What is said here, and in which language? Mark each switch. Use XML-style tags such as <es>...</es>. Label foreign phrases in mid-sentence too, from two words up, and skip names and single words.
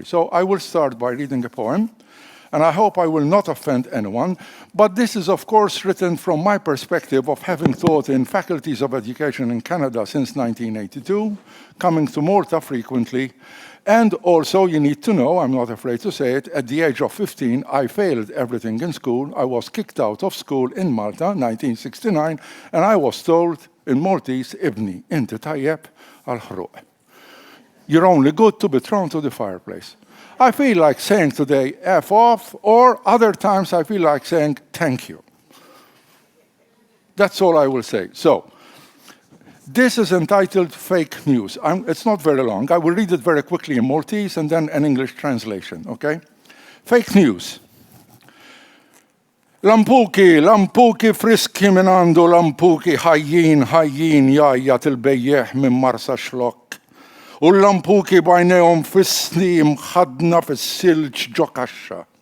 <en>So I will start by reading a poem. And I hope I will not offend anyone, but this is of course written from my perspective of having taught in faculties of education in Canada since 1982, coming to Malta frequently, and also you need to know, I'm not afraid to say it, at the age of 15 I failed everything in school. I was kicked out of school in Malta, 1969, and I was told in Maltese,</en> <mt>Ibni, inti tayyeb al-ħruq.</mt> <en>You're only good to be thrown to the fireplace. I feel like saying today, F off, or other times I feel like saying, thank you. That's all I will say. So, this is entitled Fake News. It's not very long. I will read it very quickly in Maltese and then an English translation, okay? Fake News.</en> <mt>Lampuki friski min għandu lampuki ħajjin jajjat il-bejjeħ minn marsa xlok. U l-lampuki bajnejhom fis-sni mħadna fis-silġ ġo kaxxa.</mt>